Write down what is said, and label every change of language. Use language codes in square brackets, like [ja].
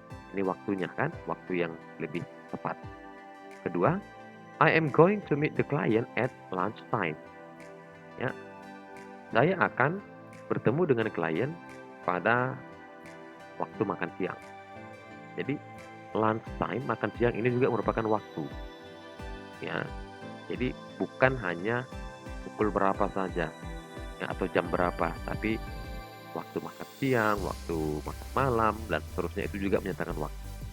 [id] Ini waktunya kan, waktu yang lebih tepat. Kedua, [en] I am going to meet the client at lunch time. [id] Ya, saya akan bertemu dengan klien pada waktu makan siang. Jadi lunch time, makan siang ini juga merupakan waktu. Ya, jadi bukan hanya pukul berapa saja, ya, atau jam berapa, tapi waktu makan siang, waktu makan malam, dan seterusnya itu juga menyatakan waktu.